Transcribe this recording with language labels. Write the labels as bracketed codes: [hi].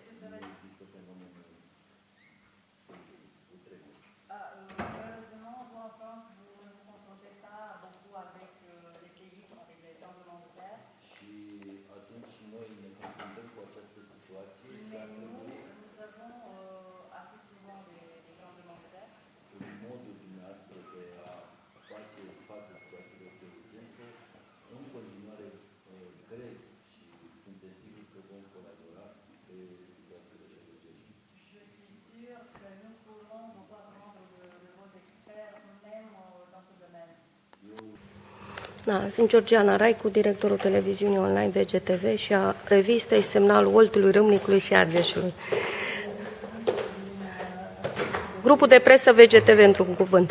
[ro] Nu există fenomenul cutremur. [fr] Malheureusement, vous en France, vous ne vous confrontez pas beaucoup avec les séismes, avec les tremblements de terre. [ro] Și atunci noi ne confruntăm cu această situație și ar [fr] Mais [ro] trebui [fr] nous avons assez souvent des tremblements de terre. [ro] în modul dumneavoastră de a face față situațiilor de urgență, în continuare cred și suntem siguri că vom colabora pe situațiile de urgență. [fr] Je suis sûre que nous pourrons vous apprendre de vos experts, même dans ce domaine. [ro] Da, sunt Georgiana Raicu, directorul televiziunii online VGTV și a revistei Semnalul Oltului, Râmnicului și Argeșului. Grupul de presă VGTV, într-un cuvânt.